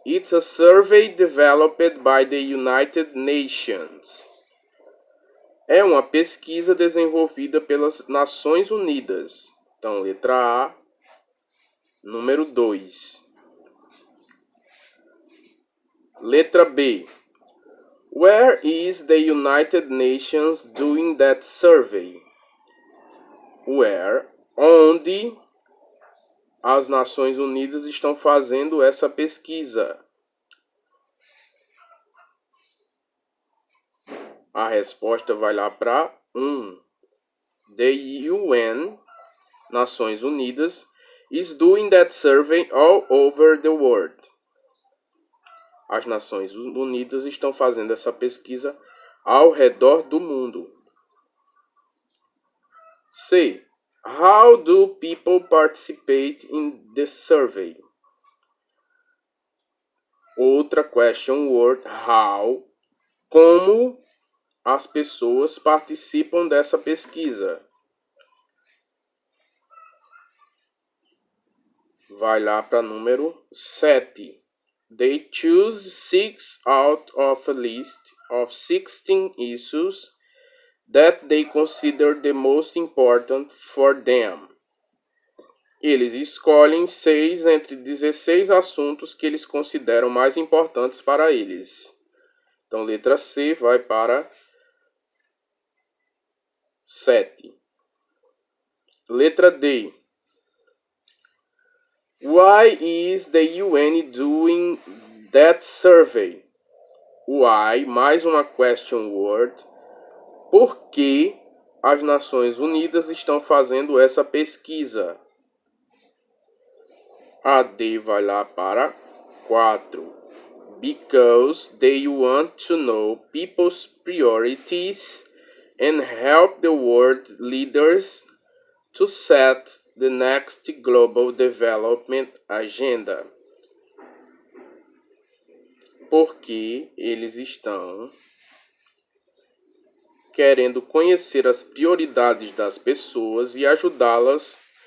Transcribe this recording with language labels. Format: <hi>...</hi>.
<en>It's a survey developed by the United Nations.</en> <pt>É uma pesquisa desenvolvida pelas Nações Unidas. Então, letra A, número 2. Letra B.</pt> <en>Where is the United Nations doing that survey?</en> <pt>Where, onde as Nações Unidas estão fazendo essa pesquisa? A resposta vai lá para 1.</pt> <en>The UN, Nações Unidas, is doing that survey all over the world.</en> <pt>As Nações Unidas estão fazendo essa pesquisa ao redor do mundo. C.</pt> <en>How do people participate in the survey?</en> <pt>Outra question word, how. Como as pessoas participam dessa pesquisa? Vai lá para número 7.</pt> <en>They choose 6 out of a list of 16 issues that they consider the most important for them.</en> <pt>Eles escolhem 6 entre 16 assuntos que eles consideram mais importantes para eles. Então, letra C vai para 7. Letra D.</pt> <en>Why is the UN doing that survey?</en> <pt>Why, mais uma question word. Por que as Nações Unidas estão fazendo essa pesquisa? A D vai lá para 4.</pt> <en>Because they want to know people's priorities and help the world leaders to set the next Global Development Agenda.</en> <pt>Porque eles estão querendo conhecer as prioridades das pessoas e ajudá-las</pt>